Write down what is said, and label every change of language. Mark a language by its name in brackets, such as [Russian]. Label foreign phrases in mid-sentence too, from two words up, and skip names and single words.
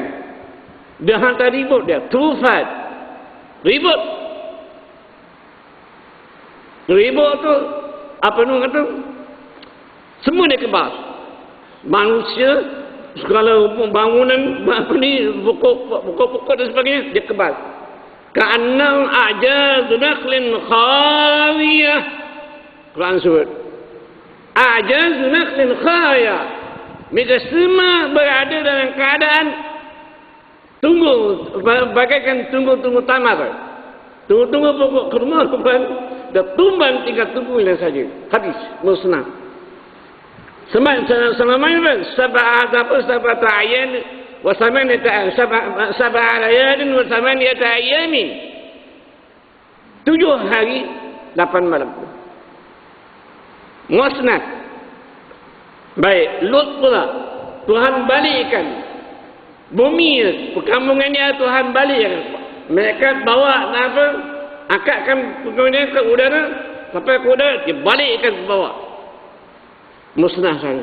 [Malay] Dia hantar ribut dia. Tufat, ribut. Ribut tu, apa nu kata? Semua dia kebas. Manusia, segala bangunan, apa ni, pokok-pokok dan sebagainya, dia kebas. [Arabic] كأنهم أعجاز نخل خاوية. [Malay] Quran sebut [Arabic] أعجاز نخل خاوية. [Malay] Mereka semua berada dalam keadaan tunggu, bagaikan tunggu-tunggu tamar. Tunggu-tunggu pokok kurma bukan, dah tumbang tinggal tunggulah saja. Habis, musnah. [Arabic] Selamanya سبعة أيان وسبع ليال وثمانية أيام. [Malay] 7 hari 8 malam. Musnad. Baik, Lut pula Tuhan balikkan bumi, perkampungannya Tuhan balikkan. Mereka bawa apa? Angkatkan perkampungannya ke udara, sampai ke udara dia balikkan ke bawah. Musnah sana.